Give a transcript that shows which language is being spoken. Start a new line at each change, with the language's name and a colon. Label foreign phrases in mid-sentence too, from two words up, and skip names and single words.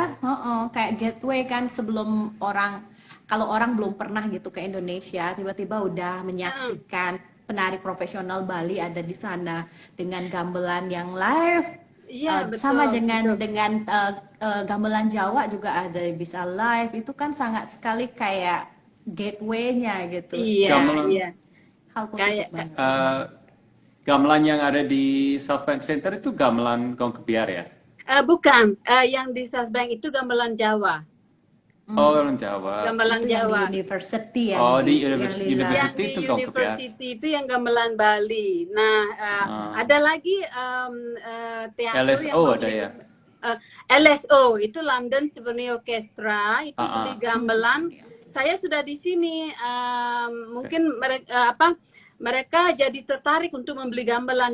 Indonesian: Kayak gateway kan sebelum kalau orang belum pernah gitu ke Indonesia, tiba-tiba udah menyaksikan penari profesional Bali ada di sana dengan gamelan yang live. Iya, Sama betul, dengan gamelan Jawa juga ada bisa live. Itu kan sangat sekali kayak gateway-nya gitu. Iya, Gamelan. iya. Hal positif Kayak banget. Gamelan yang ada di South Bank Center itu gamelan gong kebiar ya? bukan, yang di Southbank itu gamelan Jawa. Oh, gamelan Jawa. Gamelan Itu yang Jawa. di university yang Oh, di yang university. lila. Yang di itu gong kebiar. university itu yang gamelan Bali. Nah, ada lagi teater yang LSO ada ya? LSO itu London Symphony Orchestra itu beli Iya. gamelan. Saya sudah di sini. Mungkin mereka jadi tertarik untuk membeli gamelan.